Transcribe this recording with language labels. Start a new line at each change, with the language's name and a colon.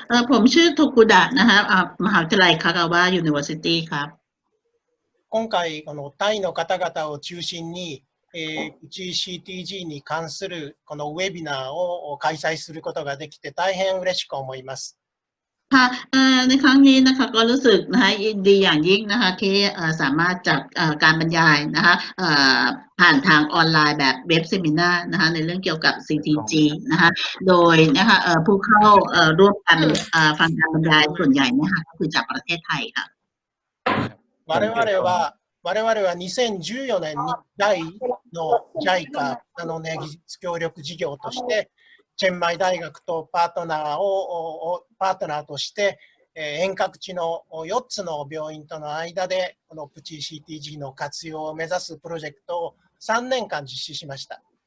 Thai: ผมชื่อโทกุดะนะคะมหาวิทยาลัย Kagawa University ครับ
Japanese: 今回タイの方々を中心に、うち CTG に関するこのウェビナーを開催することができて大変嬉しく思います。
Thai: ค่ะในครั้งนี้นะคะก็รู้สึกนะคะยินดีอย่างยิ่งนะคะที่สามารถจัดการบรรยายนะคะผ่านทางออนไลน์แบบเว็บเซมินาร์นะคะในเรื่องเกี่ยวกับ CTG นะคะโดยนะคะผู้เข้าร่วมกันฟังการบรรยายส่วนใหญ่นะคะก็คือจากประเทศไทยค่ะ
Japanese: 我々は2014年に第の JICA 技術協力事業としてチェンマイ大学とパートナーとして遠隔地の4つの病院との間でこのプチ CTG の活用を目指すプロジェクトを3年間実施しました。